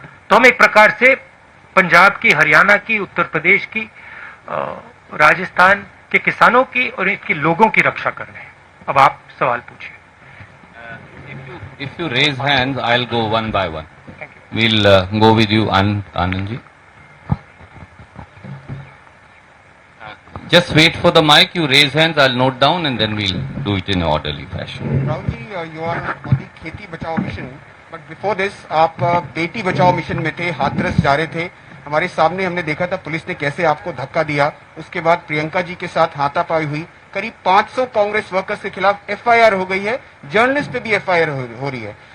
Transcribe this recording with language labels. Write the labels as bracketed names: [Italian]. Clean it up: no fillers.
[Hindi] तो हम एक प्रकार से पंजाब की, हरियाणा की, उत्तर प्रदेश की, राजस्थान के किसानों की और इनके लोगों की रक्षा कर रहे हैं। अब आप सवाल पूछिए। [English] If you raise hands, I'll go one by one. We'll go with you, Anand ji. Just wait for the mic. You raise hands, I'll note down, and then we'll do it in an orderly fashion. [Hindi] Rahul ji, [English] you are on the [Hindi] खेती बचाओ mission, [English] but before this [Hindi] आप Beti Bachao mission में थे, हाथरस जा रहे थे। हमारे सामने हमने देखा था पुलिस ने कैसे आपको धक्का दिया। उसके बाद प्रियंका जी के साथ हाथापाई हुई। करीब 500 कांग्रेस वर्कर्स के खिलाफ एफआईआर हो गई है, जर्नलिस्ट पे भी एफआईआर हो रही है।